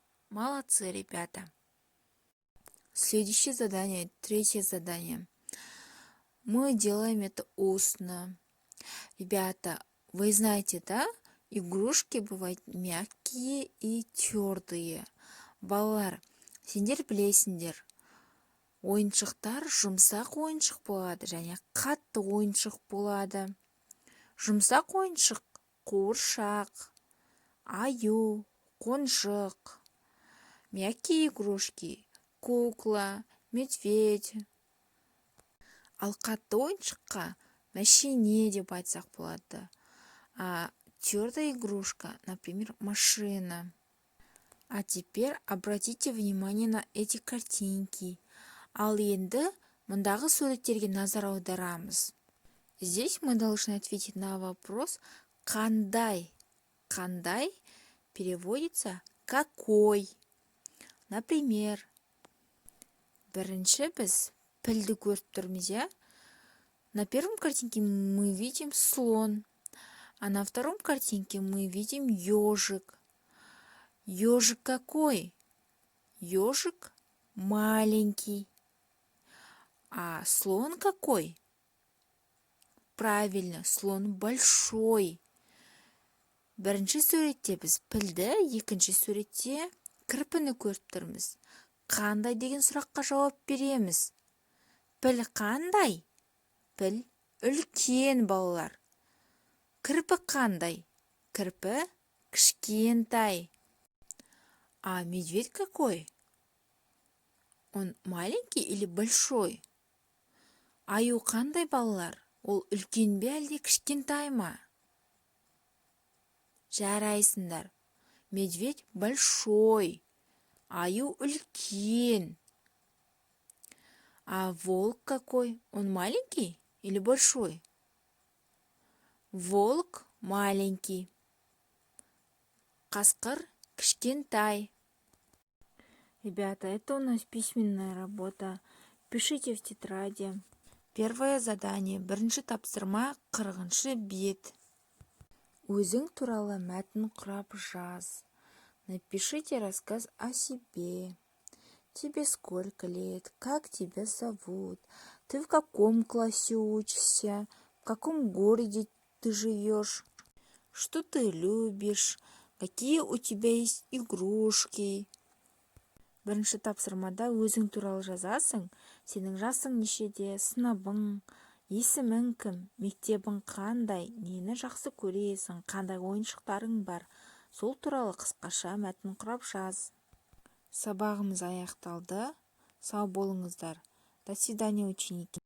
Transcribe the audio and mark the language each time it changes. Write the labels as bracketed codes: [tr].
[ru] Молодцы, ребята. Следующее задание, третье задание. Мы делаем это устно. Ребята, вы знаете, да? Игрушки бывают мягкие и твердые. [kk] Балалар, сендер білесіңдер. Ойыншықтар жұмсақ ойыншық болады, және қатты ойыншық болады. Жұмсақ ойыншық қуыршақ, аю, қонжық. [ru] Мягкие игрушки кукла, медведь. [kk] Ал қатты ойыншыққа мәшине деп айтсақ болады. [ru] А твердая игрушка, например, машина. А теперь обратите внимание на эти картинки. [kk] Ал енді мұндағы суреттерге назар аударамыз. [ru] Здесь мы должны ответить на вопрос «Қандай?». «Қандай» переводится «какой?». [kk] Например, бірінші біз пілді көріп тұрмыз, я? [ru] На первом картинке мы видим слон, а на втором картинке мы видим ежик. Ежик какой? Ежик маленький. А слон какой? Правильно, слон большой. [kk] Бірінші суретте біз пілді, екінші суретте кірпіні көріп тұрмыз. Қандай деген сұраққа жауап береміз? Піл қандай? Піл үлкен, балалар. Кірпі қандай? Кірпі кішкентай. [ru] А медведь какой? Он маленький или большой? [kk] Аю қандай, балалар? Ол үлкен бе әлде кішкентай ма? Жарайсыңдар. [ru] Медведь большой. [kk] Аю үлкен. [ru] А волк какой? Он маленький или большой? Волк маленький. [kk] Қасқыр кішкентай. [ru] Ребята, это у нас письменная работа. Пишите в тетради. Первое задание. [kk] Бірінші тапсырма 40-шы бет. Өзің туралы мәтін құрап жаз. [ru] Напишите рассказ о себе. Тебе сколько лет? Как тебя зовут? Ты в каком классе учишься? В каком городе ты живешь? Что ты любишь? Какие у тебя есть игрушки? [kk] Бірінші тапсырмада өзің туралы жазасың. Сенің жасың нешеде, сыныбың, есімің кім, мектебің қандай, нені жақсы көресің, қандай ойыншықтарың бар. Сол туралы қысқаша мәтін құрап жаз. Сабағымыз аяқталды. Сау болыңыздар. [ru] До свидания, ученики.